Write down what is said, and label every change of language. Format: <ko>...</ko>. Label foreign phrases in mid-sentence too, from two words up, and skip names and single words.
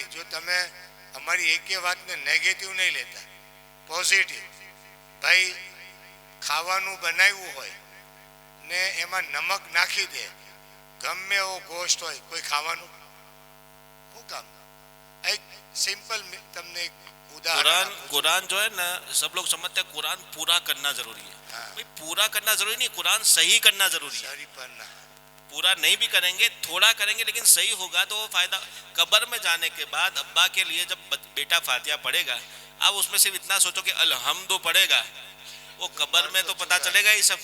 <gu>જો તમે અમારી એકે વાતને નેગેટિવ નહીં લેતા, પોઝિટિવ. ભાઈ ખાવાનું બનાવ્યું હોય ને એમાં નમક નાખી દે, ગમે એવો ગોશ્ત હોય, કોઈ ખાવાનું શું કામ? એક સિમ્પલ તમને એક</gu> <ur>قرآن قرآن جو ہے نا سب لوگ سمجھتے ہیں قرآن پورا کرنا ضروری ہے. بھائی پورا کرنا ضروری نہیں, قرآن صحیح کرنا ضروری ہے. پورا نہیں بھی کریں گے, تھوڑا کریں گے, لیکن صحیح ہوگا تو وہ فائدہ. قبر میں جانے کے بعد ابا کے لیے جب بیٹا فاتحہ پڑھے گا, اب اس میں صرف اتنا سوچو کہ الحمد پڑھے گا, وہ قبر میں تو پتہ چلے گا ہی سب.</ur>